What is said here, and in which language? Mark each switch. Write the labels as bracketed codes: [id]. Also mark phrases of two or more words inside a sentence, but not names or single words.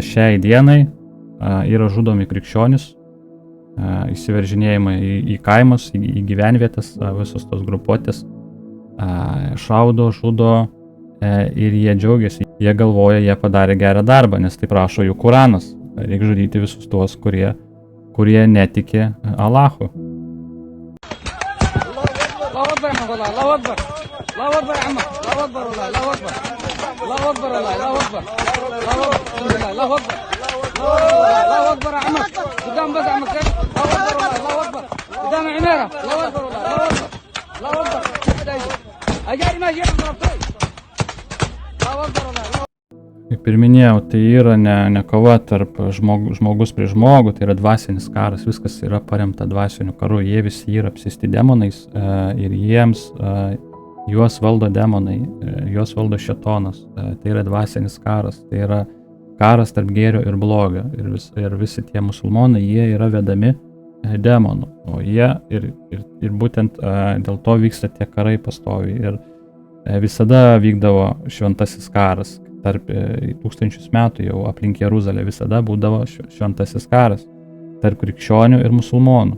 [lt] šiai dienai, yra žudomi krikščionys, įsiveržinėjimai į kaimus, į gyvenvietės, visos tos grupuotės, šaudo, žudo ir jie džiaugiasi, jie galvoja, jie padarė gerą darbą, nes tai prašo jų Koranas, reikia žudyti visus tuos, kurie netiki Allahu. [ar] الله أكبر يا عمك قدام بس عمك الله أكبر الله أكبر قدام عميرة الله أكبر الله أكبر أجاري ما جيت ضربتي الله أكبر الله. [lt] Kaip ir minėjau, tai yra ne kova tarp žmogus prieš žmogų, tai yra dvasinis karas, viskas yra paremta dvasiniu karu, jie visi yra apsėsti demonais ir juos valdo demonai, juos valdo šėtonas, tai yra dvasinis karas, tai yra karas tarp gėrio ir blogio ir visi tie musulmonai, jie yra vedami demonų, o jie ir būtent dėl to vyksta tie karai pastoviai ir visada vykdavo šventasis karas, tarp 1000 metų jau aplink Jeruzalę visada būdavo šventasis karas tarp krikščionių ir musulmonų.